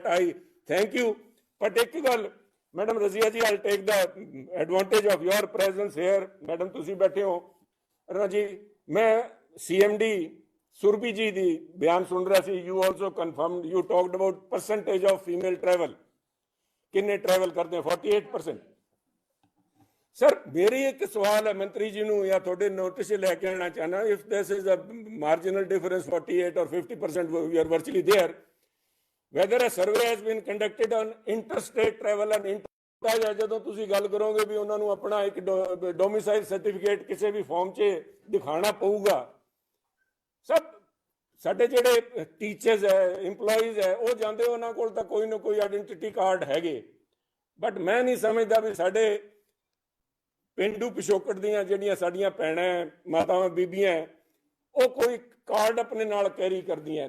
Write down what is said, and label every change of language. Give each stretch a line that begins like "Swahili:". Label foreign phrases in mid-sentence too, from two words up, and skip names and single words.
English: I thank you। but
Punjabi: ਇੱਕ ਗੱਲ ਮੈਡਮ ਰਜ਼ੀਆ ਜੀ,
English: I'll take the advantage of your presence here।
Punjabi: ਮੈਡਮ ਤੁਸੀਂ ਬੈਠੇ ਹੋ ਰਾਜੀ, ਮੈਂ CMD ਸੁਰਭੀ ਜੀ ਦੀ ਬਿਆਨ ਸੁਣ ਰਿਹਾ ਸੀ।
English: you also confirmed, you talked about percentage of female travel,
Punjabi: ਕਿੰਨੇ ਟਰੈਵਲ ਕਰਦੇ ਆ, 48%। ਸਰ ਮੇਰੀ ਇੱਕ ਸਵਾਲ ਹੈ ਮੰਤਰੀ ਜੀ ਨੂੰ ਜਾਂ ਤੁਹਾਡੇ ਨੋਟਿਸ ਲੈ ਕੇ ਆਉਣਾ ਚਾਹਨਾ,
English: If this is a marginal difference 48 or 50%, we are virtually there, whether a survey has been conducted on interstate travel and inter,
Punjabi: ਜਦੋਂ ਤੁਸੀਂ ਗੱਲ ਕਰੋਗੇ ਵੀ ਉਹਨਾਂ ਨੂੰ ਆਪਣਾ ਇੱਕ
English: domicile certificate
Punjabi: ਕਿਸੇ ਵੀ ਫਾਰਮ 'ਚ ਦਿਖਾਣਾ ਪਊਗਾ। ਸਭ ਸਾਡੇ ਜਿਹੜੇ ਟੀਚਰਸ ਹੈ, ਇੰਪਲੋਈਜ਼ ਹੈ, ਉਹ ਜਾਂਦੇ ਉਹਨਾਂ ਕੋਲ ਤਾਂ ਕੋਈ ਨਾ ਕੋਈ
English: identity card
Punjabi: ਹੈਗੇ, ਬਟ ਮੈਂ ਨਹੀਂ ਸਮਝਦਾ ਵੀ ਸਾਡੇ ਪਿੰਡੂ ਪਿਛੋਕੜ ਦੀਆਂ ਜਿਹੜੀਆਂ ਸਾਡੀਆਂ ਭੈਣਾਂ ਮਾਤਾਵਾਂ ਬੀਬੀਆਂ ਉਹ ਕੋਈ ਕਾਰਡ ਆਪਣੇ ਨਾਲ ਕੈਰੀ ਕਰਦੀਆਂ।